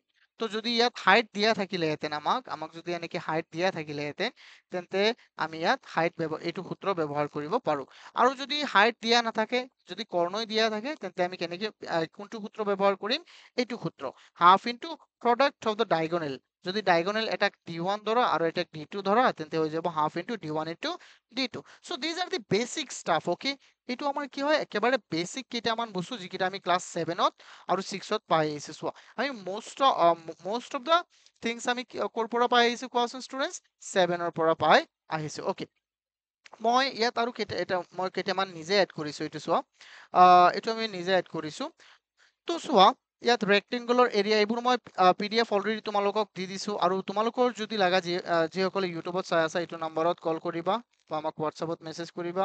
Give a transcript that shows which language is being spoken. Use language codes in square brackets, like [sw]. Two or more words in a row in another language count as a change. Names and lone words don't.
[as] তো যদি ইয়াত হাইট দিয়া থাকিলেহেঁতেন, আমাক যদি এনেকে হাইট দিয়া থাকিলেহেঁতেন, তেন্তে আমি ইয়াত হাইট এইটো সূত্ৰ ব্যৱহাৰ কৰিব পাৰো। আৰু যদি হাইট দিয়া নাথাকে, যদি কৰ্ণই দিয়া থাকে, তেন্তে আমি কেনেকে কোনটো সূত্ৰ ব্যৱহাৰ কৰিম? এইটো সূত্ৰ, [en] half into product of the diagonal. [as] যদি ডায়গনেল এটাক D1 ধৰা আৰু এটাক D2 ধৰা, তেন্তে হৈ যাব [en] half into D1 into D2. so these are the basic stuff. [as] ওকে, এইটো আমাৰ কি হয়, একেবাৰে বেসিক কেইটামান বস্তু যিকেইটা আমি ক্লাছ 7ত আৰু 6ত পাই আহিছো। চোৱা, আমি [en] most of the things [as] আমি ক'ৰ পৰা পাই আহিছো কোৱাচোন ষ্টুডেন্টছ? 7ৰ পৰা পাই আহিছো। ওকে, মই ইয়াত আৰু মই কেইটামান নিজে এড কৰিছো, এইটো চোৱা। এইটো আমি নিজে এড কৰিছো। তো চোৱা, ইয়াত [en] rectangular area [as] এইবোৰ মই PDF অলৰেডি তোমালোকক দি দিছো, আৰু তোমালোকৰ যদি লাগা, যিসকলে ইউটিউবত চাই আছা, এইটো নম্বৰত কল কৰিবা বা আমাক হোৱাটছএপত মেছেজ কৰিবা।